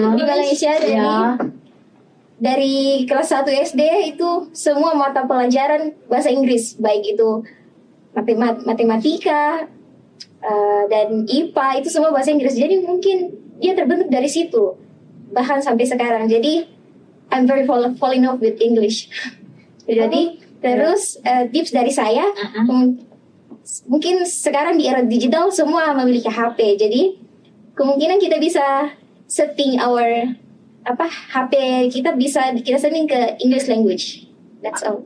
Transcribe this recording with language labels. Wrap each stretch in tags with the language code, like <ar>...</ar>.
<id>di Malaysia dari kelas 1 SD itu semua mata pelajaran bahasa Inggris, baik itu matematika dan IPA itu semua bahasa Inggris. Jadi mungkin dia terbentuk dari situ bahkan sampai sekarang.</id> <en>Jadi I'm very fall in love with English.</en> <id>Jadi terus tips dari saya, mungkin sekarang di era digital semua memiliki HP. Jadi kemungkinan kita bisa setting HP kita bisa kita setting ke English language.</id> <en>That's all.</en>